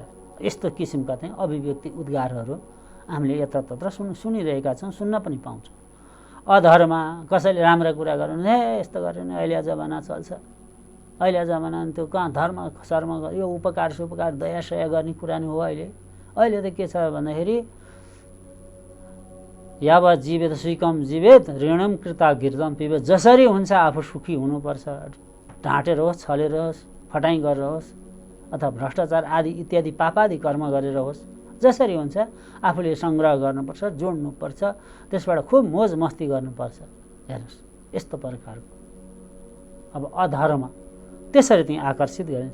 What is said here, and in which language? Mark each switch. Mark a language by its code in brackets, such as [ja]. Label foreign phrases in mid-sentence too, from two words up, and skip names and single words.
[ne] यस्तो किसिमका चाहिँ अभिव्यक्ति उद्गारहरू हामीले यतातत्र सुनिरहेका छौँ, सुन्न पनि पाउँछौँ। अधर्म, कसैले राम्रो कुरा गर्नु, हे यस्तो गर्यो भने अहिले जमाना चल्छ, अहिले जमाना त्यो कहाँ धर्म शर्म यो उपकार सुपकार दया सया गर्ने कुरा नै हो। अहिले त के छ भन्दाखेरि [sa] यावत् जीवेत सुखम जीवेत ऋणम कृता घृतम पिबेत। [ne] जसरी हुन्छ आफू सुखी हुनुपर्छ, ढाँटेर होस्, छलेर होस्, फटाइ गरेर होस् अथवा भ्रष्टाचार आदि इत्यादि पापादि कर्म गरेर होस्, जसरी हुन्छ आफूले सङ्ग्रह गर्नुपर्छ, जोड्नुपर्छ, त्यसबाट खुब मोज मस्ती गर्नुपर्छ। हेर्नुहोस् यस्तो प्रकारको अब अधर्म त्यसरी चाहिँ आकर्षित गरिन्छ।